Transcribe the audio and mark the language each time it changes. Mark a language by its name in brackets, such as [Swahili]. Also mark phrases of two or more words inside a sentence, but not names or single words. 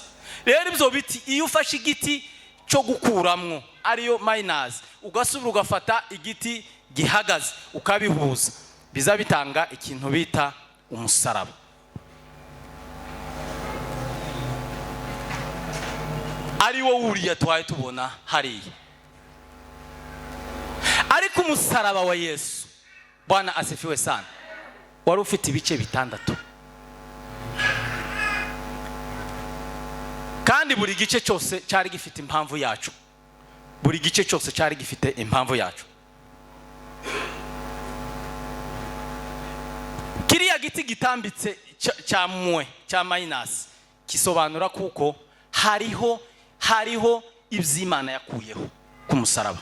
[Kinyarwanda] Rero ibyo biti iyo ufashe igiti cyo gukuramwo ariyo minus ugasubira ugafata igiti gihagaze ukabihuza biza bitanga ikintu bita umusaraba. Ari wo wuriya twaye tubona hariya. Ariko umusaraba wa Yesu [Swahili] Bwana asifiwe sana [Kinyarwanda] wari ufite ibice 6. Kandi buri gice cyose cyari gifite impamvu yacu. Buri gice cyose cyari gifite impamvu yacu. Kiriya giti gitambitse cya minus kisobanura kuko hariho iby'Imana yakuyeho ku musaraba.